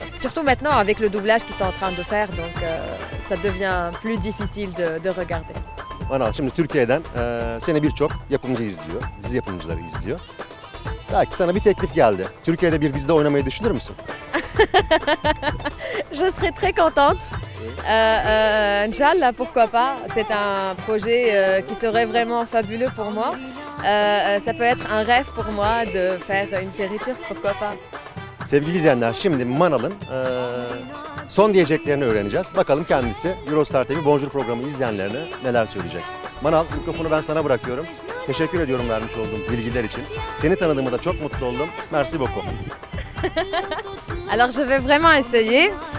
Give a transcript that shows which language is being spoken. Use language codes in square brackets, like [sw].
[fr] Surtout maintenant avec le doublage qu'ils sont en train de faire, donc ça devient plus difficile de regarder. [tr] Manal, şimdi Türkiye'den seni birçok yapımcı izliyor, dizi yapımcıları izliyor. Belki sana bir teklif geldi. Türkiye'de bir dizide oynamayı düşünür müsün? [fr] Je serais très contente. Inch'Allah, pourquoi pas. C'est un projet qui serait vraiment fabuleux pour moi. Ça peut être un rêve pour moi de faire une série turque, pourquoi pas. [tr] Sevgili izleyenler, şimdi Manal'ın son diyeceklerini öğreneceğiz. Bakalım kendisi Eurostar TV Bonjour programı izleyenlerine neler söyleyecek. Manal, mikrofonu ben sana bırakıyorum. Teşekkür ediyorum vermiş olduğum bilgiler için. Seni tanıdığıma da çok mutlu oldum. [fr] Merci beaucoup. Alors je vais vraiment essayer.